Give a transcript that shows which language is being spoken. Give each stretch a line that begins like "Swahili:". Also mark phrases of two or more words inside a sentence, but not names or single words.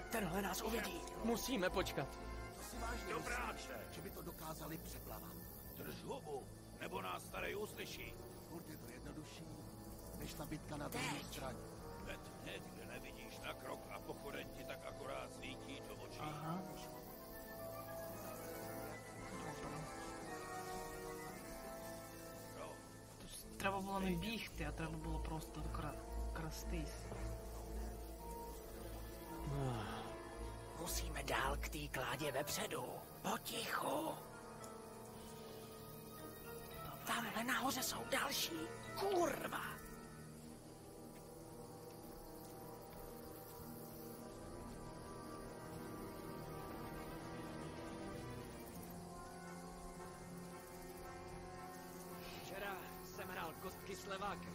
Czech: Tenhle nás uvidí. Musíme počkat. To si vážně Do myslíš, práce. že by to dokázali přeplavat? Drž hubu, nebo nás starý uslyší. Furt je to jednodušší, než ta bitka na druhé straně. Hned, kde nevidíš na krok a pochodeň ti tak akorát svítí do očí. Ага. No,
Ukrainian: Треба було не бігти, а треба було просто крастись.
Czech: Musíme dál k té kládě vepředu. Potichu. Tamhle nahoře jsou další. Kurva. Včera jsem hrál kostky s levákem.